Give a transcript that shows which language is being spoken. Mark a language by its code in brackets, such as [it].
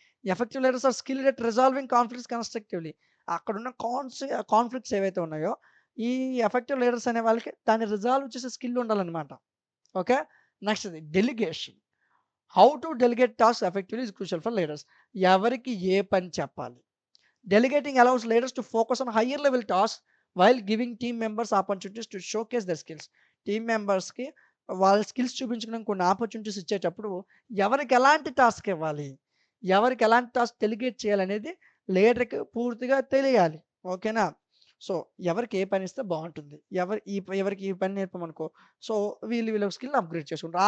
[en] Effective leaders are skilled at resolving conflicts constructively. [te] అక్కడున్న conflicts ఏవైతే ఉన్నాయో, ఈ ఎఫెక్టివ్ లీడర్స్ అనే వాళ్ళకి దాన్ని రిజాల్వ్ చేసే స్కిల్ ఉండాలనమాట. Okay. [en] నెక్స్ట్‌ది delegation. How to delegate tasks effectively is crucial for leaders. [te] ఎవరికి ఏ పని చెప్పాలి? [en] Delegating allows leaders to focus on higher level tasks while giving team members opportunities to showcase their skills. [te] Team మెంబర్స్‌కి వాళ్ళ skills చూపించుకోవడానికి కొన్ని opportunities ఇచ్చేటప్పుడు ఎవరికి ఎలాంటి టాస్క్ ఇవ్వాలి? ఎవరికి ఎలాంటి టాస్క్ డెలిగేట్ చేయాలనేది లీడర్‌కి పూర్తిగా తెలియాలి. ఓకేనా? సో, ఎవరికి ఏ పని ఇస్తే బావుంటుంది. ఎవరికి ఈ పని నేర్పామనుకో, సో, వీళ్ళ స్కిల్‌ని అప్‌గ్రేడ్ చేసుకుంటారు.